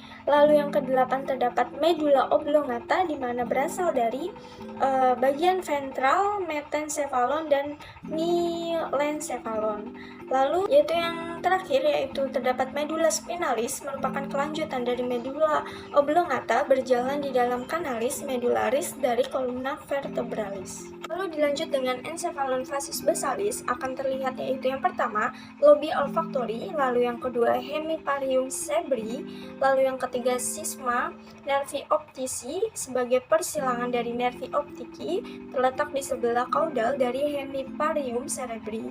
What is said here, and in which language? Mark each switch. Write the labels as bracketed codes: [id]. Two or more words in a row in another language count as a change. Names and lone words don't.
[id] Lalu yang ke-8 terdapat [la] medula oblongata, [id] di mana berasal dari bagian ventral, metencephalon, dan milencephalon. Lalu yaitu yang terakhir yaitu terdapat [la] medula spinalis, [id] merupakan kelanjutan dari [la] medula oblongata, [id] berjalan di dalam [la] kanalis medularis [id] dari [la] kolumna vertebralis. [id] Lalu dilanjut dengan [la] encephalon facies basalis, [id] akan terlihat yaitu yang pertama [la] lobi olfactory, [id] lalu yang kedua [la] hemiparium cerebri, [id] lalu yang ketiga [la] sisma nervi optici [id] sebagai persilangan dari [la] nervi optici [id] terletak di sebelah caudal dari [la] hemiparium cerebri.